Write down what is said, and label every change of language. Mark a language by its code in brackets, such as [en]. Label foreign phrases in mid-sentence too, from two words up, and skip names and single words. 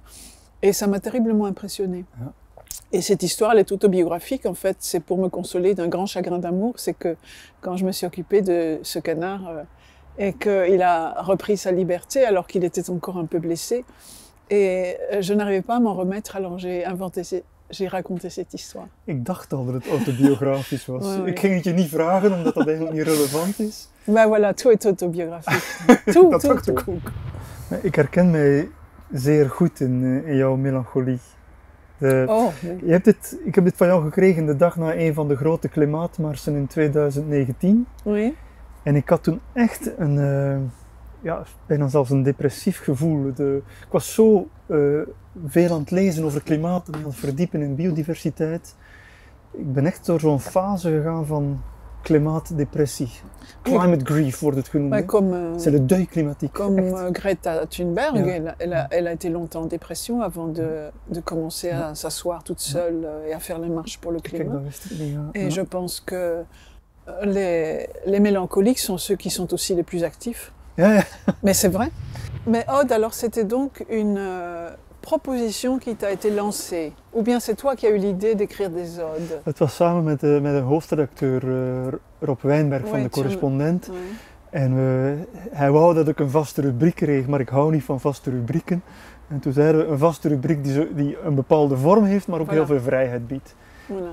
[fr] Et ça m'a terriblement impressionnée. Et cette histoire, elle est autobiographique en fait, c'est pour me consoler d'un grand chagrin d'amour, c'est que quand je me suis occupée de ce canard et qu'il a repris sa liberté alors qu'il était encore un peu blessé, et je n'arrivais pas à m'en remettre, alors j'ai raconté cette histoire. [nl] Ik dacht al dat het autobiografisch was. [fr] Oui. [nl] Ik ging het je niet vragen, omdat dat eigenlijk niet relevant is. [fr] Ben voilà, tout est autobiographique. Tout, [nl] Dat [fr] tout, [nl] dacht ik [fr] tout. [nl] ook. Maar ik herken mij zeer goed in jouw melancholie. [fr] Oh, [nl] Ik heb dit van jou gekregen de dag na een van de grote klimaatmarsen in 2019. [fr] oui. [nl] En ik had toen echt bijna zelfs een depressief gevoel. Ik was zo veel aan het lezen over klimaat en aan het verdiepen in biodiversiteit. Ik ben echt door zo'n fase gegaan van klimaatdepressie. [en] Climate grief [nl] wordt het genoemd. [fr] Ouais, hè. comme C'est le deuil climatique. comme [nl] echt. [fr] Greta Thunberg, [nl] Ja. [fr] elle a été longtemps en dépression avant de commencer à s'asseoir toute seule et à faire les marches pour le [nl] Kijk, [fr] climat. [nl] dat wist ik niet. Ja. [fr] Et [nl] Ja. [fr] je pense que les mélancoliques sont ceux qui sont aussi les plus actifs. [nl] Ja, ja. [fr] Mais c'est vrai. Mais Aude, alors c'était donc une proposition qui t'a été lancée. Ou bien c'est toi qui as eu l'idée d'écrire des odes? [nl] Het was samen met de hoofdredacteur Rob Wijnberg van [fr] Oui, [nl] de Correspondent. [fr] Oui. [nl] En hij wou dat ik een vaste rubriek kreeg, maar ik hou niet van vaste rubrieken. En toen zeiden we een vaste rubriek die een bepaalde vorm heeft, maar ook [fr] Voilà. [nl] heel veel vrijheid biedt. [fr] Voilà.